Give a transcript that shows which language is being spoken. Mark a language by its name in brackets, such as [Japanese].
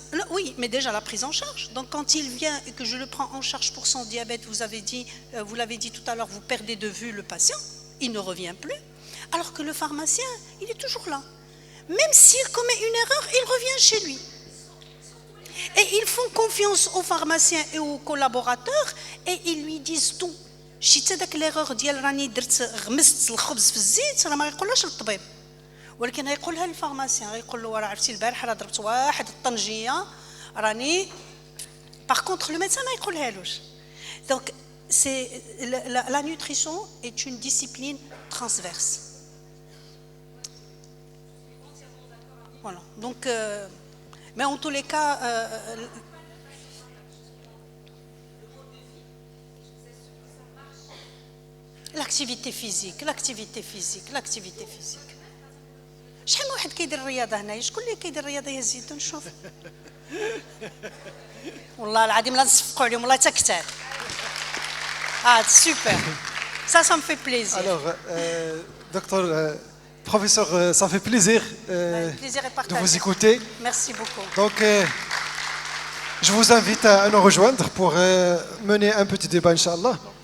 [French] Oui, mais déjà la prise en charge. Donc quand il vient et que je le prends en charge pour son diabète, vous l'avez dit tout à l'heure, vous perdez de vue le patient, il ne revient plus. Alors que le pharmacien, il est toujours là. Même s'il commet une erreur, il revient chez lui. Et ils font confiance aux pharmaciens et aux collaborateurs et ils lui disent tout. [Arabic] شتي داك ليغور ديال راني درت غمست الخبز في الزيت راه ما يقولهاش للطبيب ولكن غيقولها للفارماسيان غيقول له راه عرفتي البارح راه ضربت واحد الطنجيه راني باغ كونطخ لو ميدسان ما يقولهالوش دونك سي لا نوتريسيون [French] est une discipline transverse. Voilà. Donc mais en tous les cas l'activité physique. [Arabic] شحال من واحد كيدير الرياضه هنايا شكون اللي كيدير الرياضه يا زيدو نشوف والله العظيم لا نصفقوا عليهم والله حتى كثار [French] super ça me fait plaisir. Alors docteur professeur ça fait plaisir de vous écouter. Merci beaucoup. Donc je vous invite à nous rejoindre pour mener un petit débat inchallah.